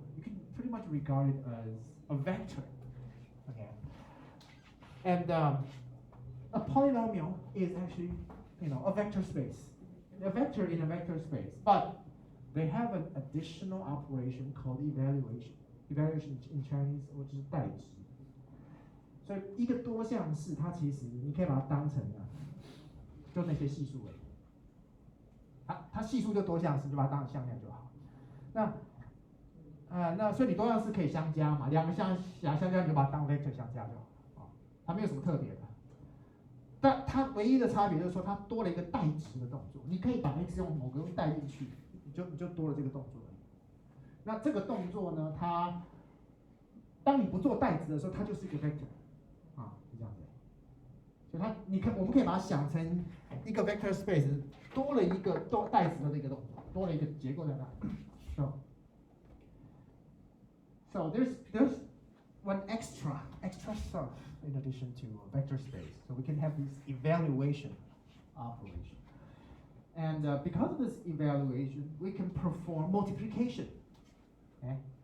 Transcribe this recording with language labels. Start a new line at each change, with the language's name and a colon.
English: You can pretty much regard it as a vector. Okay. And a polynomial is actually, a vector space. A vector in a vector space. But they have an additional operation called evaluation. Evaluation in Chinese, which is 代值。
Chinese: 所以一个多项式，它其实你可以把它当成就那些系数而已。它系数就多项式，就把它当成向量就好。那所以你多项式可以相加嘛，两个相加你就把它当 vector 相加就好。它没有什么特别的。但它唯一的差别就是说，它多了一个代值的动作。你可以把 x 用某个东西代进去，你就多了这个动作而已。那这个动作呢，它当你不做代值的时候，它就是一个 vector。是这样子，所以我们可以把它想成一个 vector space， 多了一个代值的这个动作，多了一个结构在那。
English: So there's one extra stuff in addition to a vector space. So we can have this evaluation operation, and because of this evaluation, we can perform multiplication. Okay.